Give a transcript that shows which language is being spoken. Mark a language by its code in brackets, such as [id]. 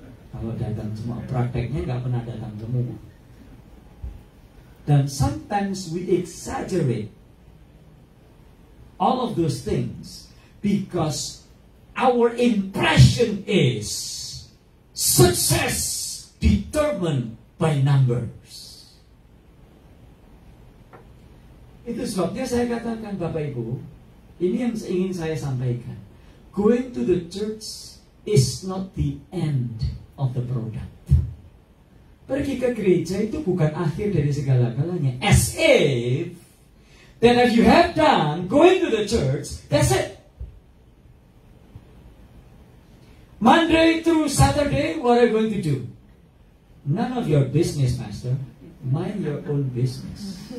[id] Kalau datang cuma prakteknya nggak pernah datang semua. Dan [en] sometimes we exaggerate all of those things because our impression is success determined by numbers. [id] Itu sebabnya saya katakan Bapak Ibu, ini yang ingin saya sampaikan. [en] Going to the church is not the end of the product. [id] Pergi ke gereja itu bukan akhir dari segala-galanya. [en] As if that if you have done going to the church, that's it. Monday through Saturday, what are you going to do? None of your business, Master. Mind your own business.